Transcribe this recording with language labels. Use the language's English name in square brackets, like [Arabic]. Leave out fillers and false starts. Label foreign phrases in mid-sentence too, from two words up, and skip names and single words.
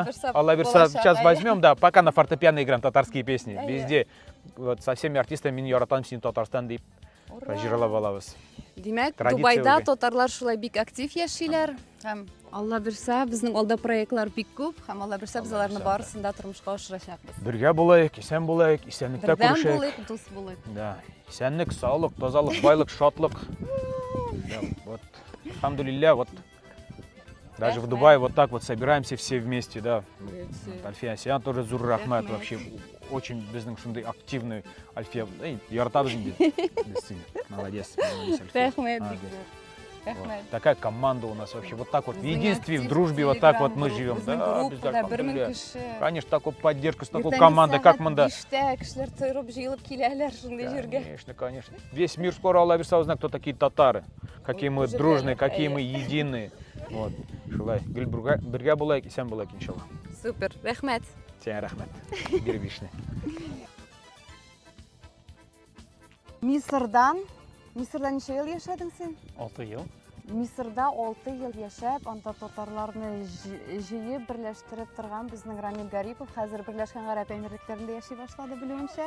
[Tatar] Алла берса [Russian] сейчас возьмем, да, пока на фортепиано играем татарские песни, везде. Вот со всеми артистами [Tatar] мин яратам син Татарстан deyip жырлап алабыз. Димәк, Традиция Дубайда [Russian] уже. [Tatar] татарлар шулай бик актив яшиләр. Һәм Алла берса, безнең алда проектлар бик күп, һәм Алла берса без аларны барысында тормышка ашырачакбыз. Бергә булайык, исән булайык, исәнлектә Бердәм күрешәйек. булыйк, дус булыйк. Да, исәнлек, саулык, тазалык, байлык, шатлык. [Russian] Да, вот, альхамдулилля, вот даже в Дубае вот так вот собираемся все вместе, да. Альфия Асиян тоже [Tatar] зур рахмат, [Russian] вообще очень [Tatar] безнең шундый [Russian] активный Альфия. [Tatar] Яратабыз инде. Молодец. Рәхмәт. [Russian] Молодец. [Tatar] Рәхмәт. [Russian] Вот. Такая команда у нас вообще. Вот так вот в [Tatar] Безнең [Russian] единстве, в [Tatar] актив [Russian] дружбе, вот так вот мы [Tatar] Telegram [Russian] живем. [Tatar] безнең [Russian] Да, [Tatar] группада бездә, 1000 [Russian] альхамдулилля. [Tatar] кеше. [Russian] Конечно, такой поддержка, с такой [Tatar] Иртәнге [Russian] командой, как [Tatar] сәгать [Russian] мы, да. [Tatar] 5-тә кешеләр торып җыелып киләләр шундый җиргә. [Russian] Конечно, конечно. Весь мир скоро [Tatar] Алла берса [Russian] узнает, кто такие татары. Какие мы уже дружные, реально, какие мы единые. Вот. [Tatar] Шулай. Бергә булайык, исән булайык, иншалла. Супер. Рәхмәт. Сәңа рәхмәт. Бирбишне. Мисырда ничә ел яшәдең син? 6 ел. Мисырда 6 ел яшәп, анда татарларны җыеп берләштереп торган безнең Рамил Гарипов хәзер Берләшкән Гарәп Әмирлекләрендә яши башлады белүемчә.